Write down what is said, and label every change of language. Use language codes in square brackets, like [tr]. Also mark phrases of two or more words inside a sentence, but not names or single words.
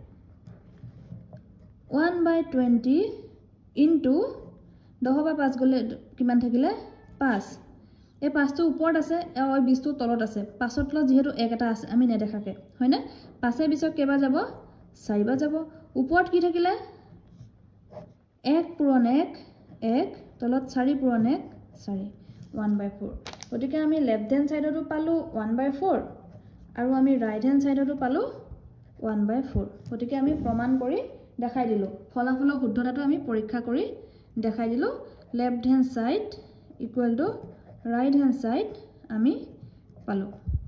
[as] 1/20 ইনটু 10 বা 5 গলে কিমান থাকিলে 5 এই 5 টো ওপৰত আছে আৰু 20 টো তলত আছে 5 ৰ তলত যেহেতু 1 এটা আছে আমি নেদেখাকে হয়নে 5 এ 20 কেবা যাব 4 বা যাব ওপৰত কি থাকিলে 1 পূৰণ 1 1 তলত 4 পূৰণ 1 4 1/4 গতিকে আমি [en] left hand sideতো [as] পালো 1/4 আৰু আমি [en] right hand sideতো [as] পালো 1/4 গতিকে আমি প্ৰমাণ কৰি দেখাই দিলো ফলাফলৰ শুদ্ধতাটো আমি পৰীক্ষা কৰি দেখাই দিলো [en] left hand side equal to right hand side [as] আমি পালো